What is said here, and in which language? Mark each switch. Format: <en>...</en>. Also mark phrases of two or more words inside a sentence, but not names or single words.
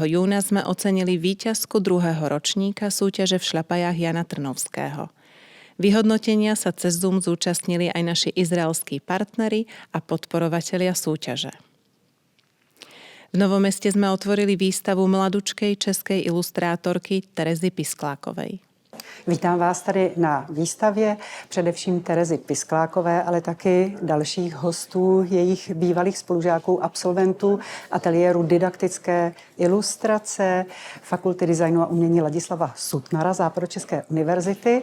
<sk>júna sme ocenili víťazku 2. ročníka súťaže v šľapajách Jana Trnovského. Vyhodnotenia sa cez Zoom zúčastnili aj naši izraelskí partneri a podporovatelia súťaže. V Novom Meste sme otvorili výstavu mladučkej českej ilustrátorky Terezy Pisklákovej.</sk> <cs>Vítám vás tady na výstavě, především Terezy Pisklákové, ale taky dalších hostů, jejich bývalých spolužáků, absolventů ateliéru didaktické ilustrace Fakulty designu a umění Ladislava Sutnara Západočeské univerzity.</cs>